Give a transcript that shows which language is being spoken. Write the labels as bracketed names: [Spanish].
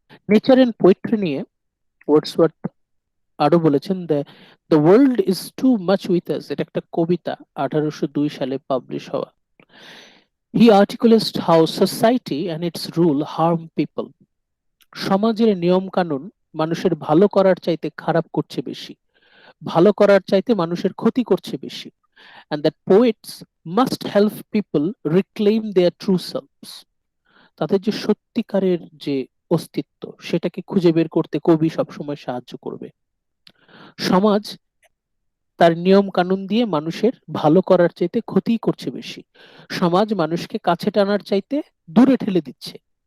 [Bangla] Nature and poetry নিয়ে Wordsworth আরো বলেছেন, the world is too much with us, এটা একটা কবিতা, 1802 সালে পাবলিশ হওয়া। [English] He articulates how society and its rule harm people. [Bangla] সমাজের নিয়ম কানুন মানুষের ভালো করার চাইতে খারাপ করছে বেশি, ভালো করার চাইতে মানুষের ক্ষতি করছে বেশি। [English] And that poets must help people reclaim their true selves. [Bangla] তাদের যে সত্যিকারের যে অস্তিত্ব সেটাকে খুঁজে বের করতে কবি সবসময় সাহায্য করবে। সমাজ তার নিয়ম কানুন দিয়ে মানুষের ভালো করার চাইতে ক্ষতি করছে বেশি, সমাজ মানুষকে কাছে টানার চাইতে দূরে ঠেলে দিচ্ছে।